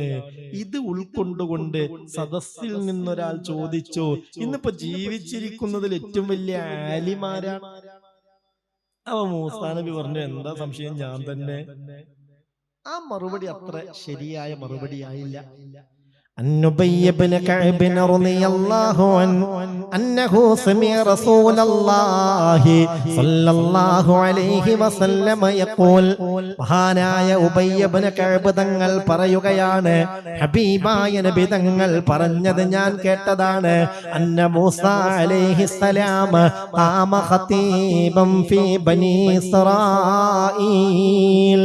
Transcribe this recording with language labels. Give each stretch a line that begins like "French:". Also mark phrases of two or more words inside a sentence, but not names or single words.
Malayalam: ഇത് ഉൾക്കൊണ്ടുകൊണ്ട് സദസ്സിൽ നിന്നൊരാൾ ചോദിച്ചു, ഇന്നിപ്പോ ജീവിച്ചിരിക്കുന്നതിൽ ഏറ്റവും വലിയ ആലിമാരാണ്. അവ മൂസാ നബി പറഞ്ഞു, എന്താ സംശയം, ഞാൻ തന്നെ. ആ മറുപടി അത്ര ശരിയായ മറുപടി ആയില്ല.
Arabic: النبي بن كعب رضي الله عنه أنه سمع رسول الله صلى الله عليه وسلم يقول
Malayalam: മഹാനായ ഉബയ്യ ഇബ്നു കഅബ് തങ്ങൾ പറയുകയാണ്, ഹബീബായ നബി തങ്ങൾ പറഞ്ഞത് ഞാൻ കേട്ടതാണ്.
Arabic: أن موسى عليه السلام قام خطيبا في بني إسرائيل.